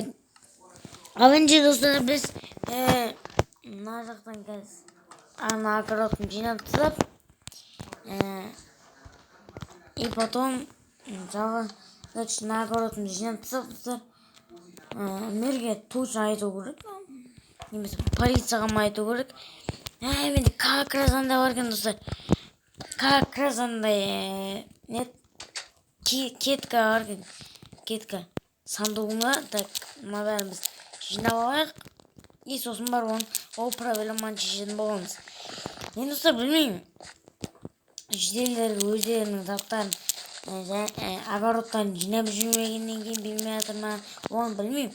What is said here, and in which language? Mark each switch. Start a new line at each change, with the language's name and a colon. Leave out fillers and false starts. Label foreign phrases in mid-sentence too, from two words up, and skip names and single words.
Kazakh: Ал енді достар, біз мына жақтан қазір ана огородын жинап тастап,
Russian: и потом
Kazakh: жағы мына огородын жинап тастап, мерге точно айту керек. Немесе полицияға ма айту керек. Менде
Russian: как раз
Kazakh: андай бар екен достар.
Russian: Как раз
Kazakh: андай кетка бар екен. Кетка сандуғына. Так, мына бәріміз жинап алайық. И сосын бар ол проблеманы шешетін боламыз. Енді достар, білмеймін. Жителдер өздерінің заттарын огородтан жинап жүрмегеннен кейін бермей жатыр ма, оны білмеймін.